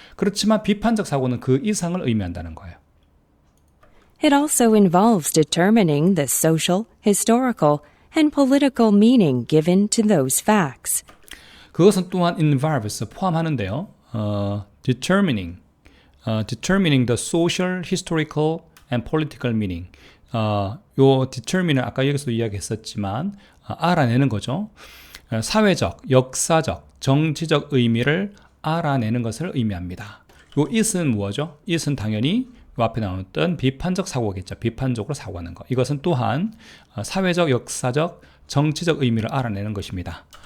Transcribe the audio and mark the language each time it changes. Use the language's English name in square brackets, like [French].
[Korean] 그렇지만 비판적 사고는 그 이상을 의미한다는 거예요. [English] It also involves determining the social, historical, and political meaning given to those facts. [Korean] 그것은 또한 involves 포함하는데요. [English] determining the social, historical, and political meaning. [Korean] 요 determine은 아까 여기서도 이야기했었지만 알아내는 거죠. 사회적, 역사적, 정치적 의미를 알아내는 것을 의미합니다. 요 it은 뭐죠? it은 당연히 요 앞에 나왔던 비판적 사고겠죠. 비판적으로 사고하는 것. 이것은 또한 사회적, 역사적, 정치적 의미를 알아내는 것입니다.